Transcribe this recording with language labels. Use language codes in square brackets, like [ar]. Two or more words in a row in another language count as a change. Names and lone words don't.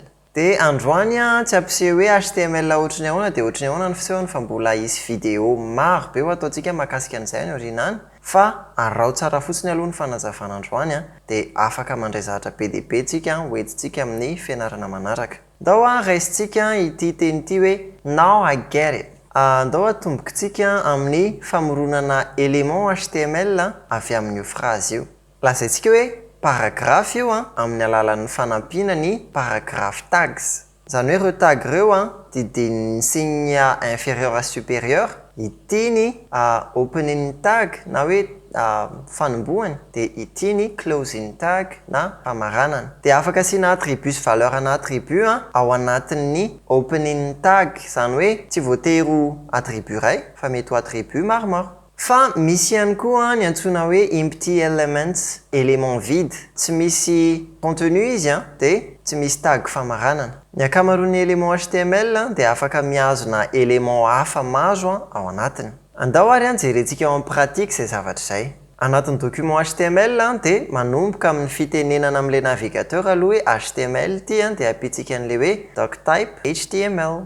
[mg] Dia androany tsy ampiseho hoe HTML ohatry ny ahoana dia ohatry ny ahoana ny fisehony fa mbola hisy vidéo maro be ho ataontsika mahakasika an'izay ny aorianany. Fa arao tsara fotsiny aloha ny fanazavana androany dia afaka mandray zavatra be dia be tsika hoentintsika amin'ny fianarana manaraka. Ndao raisitsika ity teny ity hoe [en] now I get it. [mg] Ndao atombokintsika amin'ny famoronana élément HTML avy amin'io phrase io. Lazaintsika hoe paragraphe io amin'ny alalan'ny fanampiana ny paragraphe tags. Izany hoe ireo tag ireo didin'ny [fr] signe inférieur à supérieur. [mg] Ity ny [en] opening tag [mg] na hoe fanombohany dia ity ny [en] closing tag [mg] na famaranana. Dia afaka asiana attribut sy valeur na attribut ao anatin'ny [en] opening tag. [mg] Izany hoe tsy voatery ho attribut iray fa mety ho attribut maromaro. Fa misy ihany koa ny antsoina hoe [en] empty elements, [fr] élément vide. [mg] Tsy misy contenu izy dia tsy misy tag famaranana. Ny ankamaroan'ny élément HTML dia afaka mihazona élément hafa maro ao anatiny. Andao ary jerentsika eo amin'ny pratique izay zavatra izay. Anatin'ny document HTML dia manomboka amin'ny fitenenana amin'ilay navigateur aloha hoe HTML ity dia ampitsika an'ilay hoe doctype HTML.